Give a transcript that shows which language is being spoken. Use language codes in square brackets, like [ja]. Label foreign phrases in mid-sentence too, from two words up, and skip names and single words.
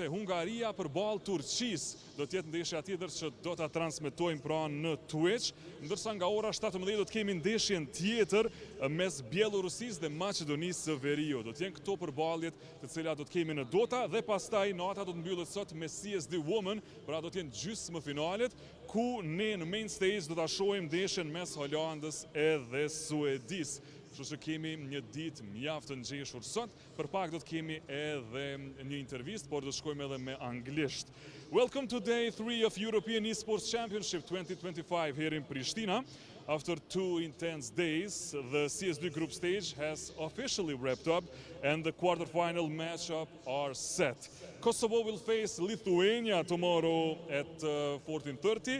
[sq] Hungaria përballë Turqisë. Do të jetë ndeshja tjetër që do ta transmetojmë pra në Twitch, ndërsa nga ora 17 do të kemi ndeshjen tjetër mes Bielorusisë dhe Macedonisë së Veriut. Do të jenë këto përballjet të cilat do të kemi në Dota dhe pastaj nata do të mbyllet sot me CS2 Women, pra do të jenë gjysmëfinalet ku ne në [en] main stage [sq] do ta shohim ndeshjen mes Holandës edhe Suedisë. Kështu që kemi një ditë mjaft të ngjeshur sot, për pak do të kemi edhe një intervistë, por do të shkojmë edhe me anglisht. [en] Welcome to day 3 of European Esports Championship 2025 here in Pristina. After 2 intense days, the CS2 group stage has officially wrapped up and the quarterfinal matchup are set. Kosovo will face Lithuania tomorrow at 14:30.